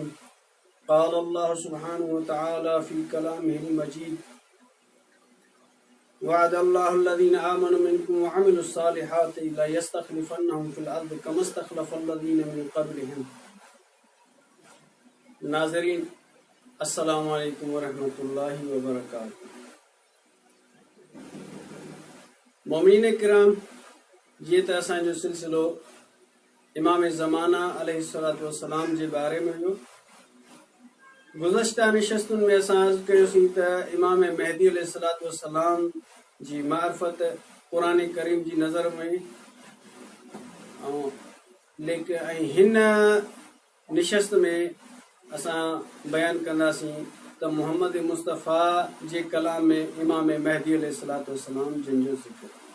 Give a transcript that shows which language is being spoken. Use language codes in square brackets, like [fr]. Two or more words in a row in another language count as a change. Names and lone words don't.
[ar] قال الله سبحانه وتعالى في كلامه المجيد: وعد الله الذين آمنوا منكم وعملوا الصالحات لا يستخلفنهم في الأرض كما استخلف الذين من قبلهم. नाज़रीन, السلام عليكم ورحمة الله وبركاته. [sd] मोमिनीन किराम, ये तो असांजो सिलसिलो इमाम ज़माना [ar] عليه الصلاة والسلام [sd] जे बारे में हुयो। गुज़श्ता निशस्तुनि में असां अर्ज़ कयोसीं त इमाम महदी [ar] عليه الصلاة والسلام [sd] जी मारिफत क़ुरान करीम जी नज़र में लेकिन हिन निशस्त में असां बयान कंदासीं त मोहम्मद मुस्तफ़ा जे कलाम में इमाम महदी [ar] عليه الصلاة والسلام [sd] जिन जो ज़िक्र।